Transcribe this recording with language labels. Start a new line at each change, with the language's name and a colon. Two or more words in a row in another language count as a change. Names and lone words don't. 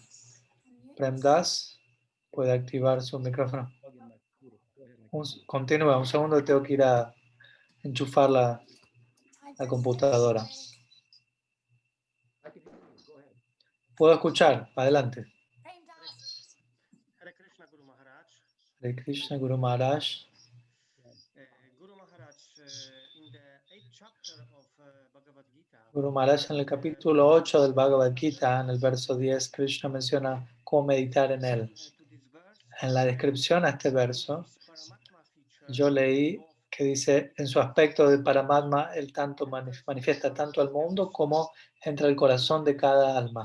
Spanish: Premdas puede activar su micrófono. Continúa, un segundo, tengo que ir a enchufar la computadora. Puedo escuchar, adelante. Hare Krishna Guru Maharaj. Hare Krishna Guru Maharaj. Guru Maharaj,
English: in the 8th chapter of Bhagavad Gita,
Spanish: Guru Maharaj en el capítulo 8 del Bhagavad Gita, en el verso 10, Krishna menciona cómo meditar en él. En la descripción a este verso, yo leí que dice, en su aspecto de Paramatma, él tanto manifiesta tanto al mundo como entra al corazón de cada alma.